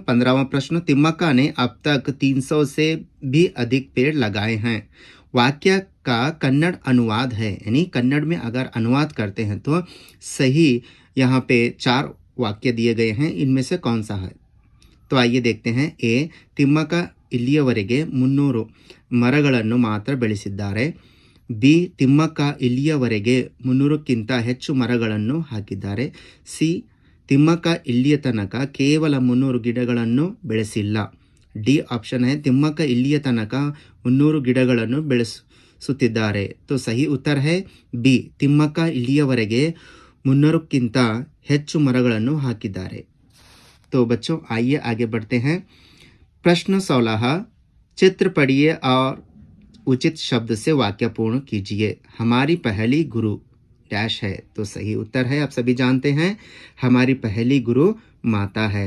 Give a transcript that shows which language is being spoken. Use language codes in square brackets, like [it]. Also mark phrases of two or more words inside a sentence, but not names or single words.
[hi] 15वां प्रश्न, तिम्मक्का ने अब तक 300 से भी अधिक पेड़ लगाए हैं। वाक्य का कन्नड़ अनुवाद है यानी कन्नड़ में अगर अनुवाद करते हैं तो सही यहाँ पे 4 वाक्य दिए गए हैं, इनमें से कौन सा है? तो आइए देखते हैं। ए, तिम्मक्का [kn] ಇಲ್ಲಿಯವರೆಗೆ 300 ಮರಗಳನ್ನು ಮಾತ್ರ ಬೆಳೆಸಿದ್ದಾರೆ. ಬಿ. ತಿಮ್ಮಕ್ಕ ಇಲ್ಲಿಯವರೆಗೆ 300ಕ್ಕಿಂತ ಹೆಚ್ಚು ಮರಗಳನ್ನು ಹಾಕಿದ್ದಾರೆ. ಸಿ. ತಿಮ್ಮಕ್ಕ ಇಲ್ಲಿಯ ತನಕ ಕೇವಲ 300 ಗಿಡಗಳನ್ನು ಬೆಳೆಸಿಲ್ಲ. [en] D option [kn] है ತಿಮ್ಮಕ್ಕ ಇಲ್ಲಿಯ ತನಕ 300 ಗಿಡಗಳನ್ನು ಬೆಳೆಸುತ್ತಿದ್ದಾರೆ. [hi] तो सही उत्तर है बी. [kn] ತಿಮ್ಮಕ್ಕ ಇಲ್ಲಿಯವರೆಗೆ 300ಕ್ಕಿಂತ ಹೆಚ್ಚು ಮರಗಳನ್ನು ಹಾಕಿದ್ದಾರೆ. [hi] तो बच्चों आइए आगे बढ़ते हैं. प्रश्न 16 चित्र पढ़िए और उचित शब्द से वाक्य पूर्ण कीजिए. हमारी पहली गुरु डैश है. तो सही उत्तर है आप सभी जानते हैं हमारी पहली गुरु माता है.